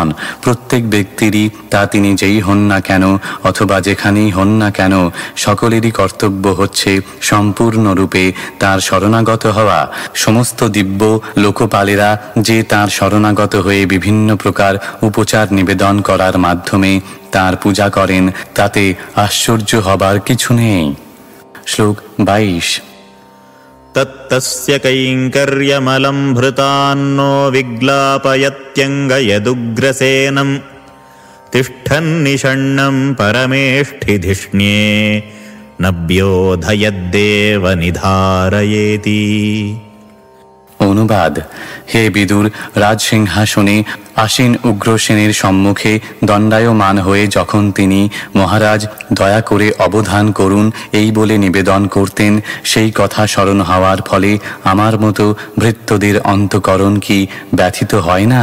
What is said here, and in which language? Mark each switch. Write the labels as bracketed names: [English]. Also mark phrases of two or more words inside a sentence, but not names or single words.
[Bangla] প্রত্যেক ব্যক্তিরই তা তিনি যেই হন না কেন অথবা যেখানেই হন না কেন, সকলেরই কর্তব্য হচ্ছে সম্পূর্ণরূপে তার শরণাগত হওয়া। সমস্ত দিব্য লোকপালেরা যে তার শরণাগত হয়ে বিভিন্ন প্রকার উপচার নিবেদন করার মাধ্যমে তার পূজা করেন, তাতে আশ্চর্য হবার কিছু নেই। শ্লোক 22। [Sanskrit] तत्तस्य कैङ्कर्यमलं भृतान्नो विग्लापयत्यङ्गयदुग्रसेनं तिष्ठन्निषण्णं परमेष्ठिधिष्ण्ये नभ्योधयद्देव निधारयेति। [Bangla] অনুবাদ: হে বিদুর, রাজসিংহাসনে আসীন উগ্রসেনের সম্মুখে দণ্ডায়মান হয়ে যখন তিনি মহারাজ দয়া করে অবধান করুন এই বলে নিবেদন করতেন, সেই কথা স্মরণ হওয়ার ফলে আমার মতো ভৃত্যদের অন্তঃকরণ কি ব্যথিত হয় না?